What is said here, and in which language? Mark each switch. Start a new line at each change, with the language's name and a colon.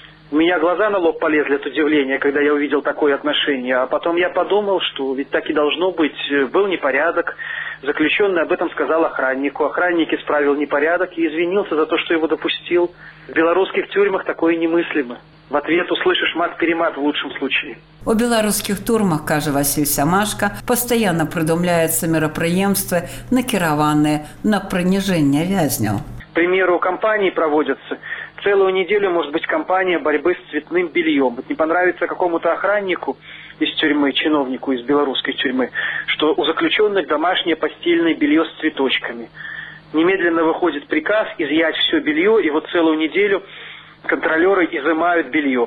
Russian: У меня глаза на лоб полезли от удивления, когда я увидел такое отношение. А потом я подумал, что ведь так и должно быть. Был непорядок. Заключенный об этом сказал охраннику. Охранник исправил непорядок и извинился за то, что его допустил. В белорусских тюрьмах такое немыслимо. В ответ услышишь мат-перемат в лучшем случае.
Belarusian: У беларускіх турмах, кажа Васіль Самашка, пастаянна прыдумляецца мерапрыемствы, накіраваныя на прыніжэнне вязняў.
Russian: К примеру,
Belarusian: кампаніі праводзяцца.
Russian: Целую неделю может быть кампанія борьбы с цветным бельем. Вот не понравится какому-то охраннику из тюрьмы, чиновнику из белорусской тюрьмы, что у заключенных домашнее постельное белье с цветочками. Немедленно выходит приказ изъять все белье, и вот целую неделю контролеры изымают белье.